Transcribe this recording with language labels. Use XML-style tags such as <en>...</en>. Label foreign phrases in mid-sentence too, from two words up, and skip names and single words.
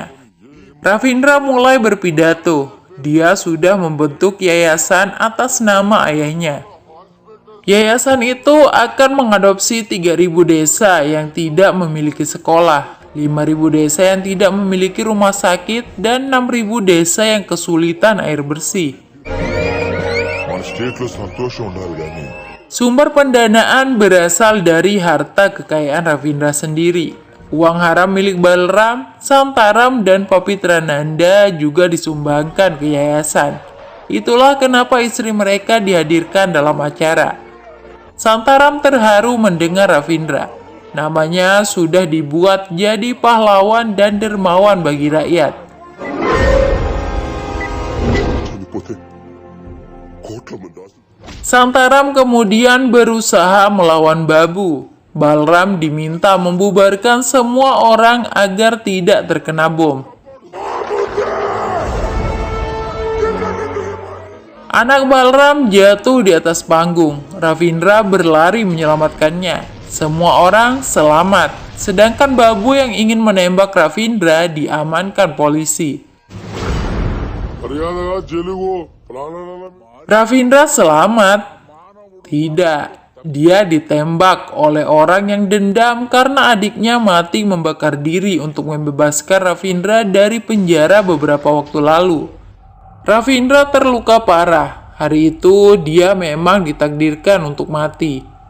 <id>Ravindra mulai berpidato. Dia sudah membentuk yayasan atas nama ayahnya. Yayasan itu akan mengadopsi 3.000 desa yang tidak memiliki sekolah, 5.000 desa yang tidak memiliki rumah sakit, dan 6.000 desa yang kesulitan air bersih.</id> <te>మన స్టేట్ లో సంతోషం ఉండాలి కానీ</te> <id>Sumber pendanaan berasal dari harta kekayaan Ravindra sendiri. Uang haram milik Balram, Santaram, dan Papitrananda juga disumbangkan ke yayasan. Itulah kenapa istri mereka dihadirkan dalam acara. Santaram terharu mendengar Ravindra. Namanya sudah dibuat jadi pahlawan dan dermawan bagi rakyat.</id> <te>చనిపోతే కోట్ల మంది ఆస్తులు</te> <id>Santaram kemudian berusaha melawan Babu. Balram diminta membubarkan semua orang agar tidak terkena bom. Anak Balram jatuh di atas panggung. Ravindra berlari menyelamatkannya. Semua orang selamat, sedangkan Babu yang ingin menembak Ravindra diamankan polisi.</id> <te>మర్యాదగా తెలుగు ప్రాణాలను</te> <id>Ravindra selamat. Tidak, dia ditembak oleh orang yang dendam karena adiknya mati membakar diri untuk membebaskan Ravindra dari penjara beberapa waktu lalu. Ravindra terluka parah. Hari itu dia memang ditakdirkan untuk mati.</id>